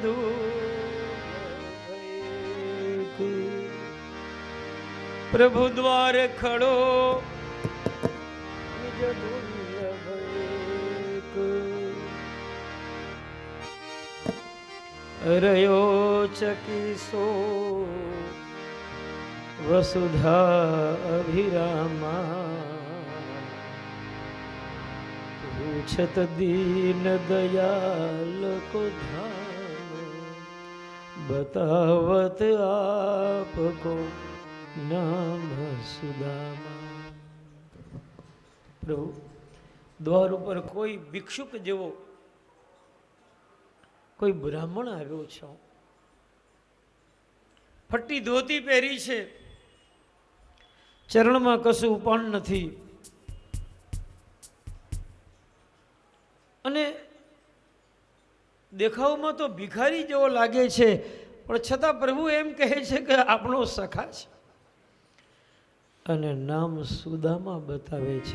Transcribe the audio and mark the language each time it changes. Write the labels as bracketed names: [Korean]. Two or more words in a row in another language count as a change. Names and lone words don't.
[Braj] दूत, प्रभु द्वार खड़ो द्विज दुर्लभ एक, रयो चकिसो वसुधा अभिरामा, पूछत दीन दयाल को धाम, बतावत आपको नाम સુદામા. [Gujarati] પ્રભુ દ્વાર ઉપર કોઈ ભિક્ષુક જેવો કોઈ બ્રાહ્મણ આવ્યો છે, ફટ્ટી ધોતી પહેરી છે, ચરણમાં કશું પણ નથી, અને દેખાવમાં તો ભિખારી જેવો લાગે છે, પણ છતાં પ્રભુ એમ કહે છે કે આપણો સખા છે, અને નામ સુદામા બતાવે છે.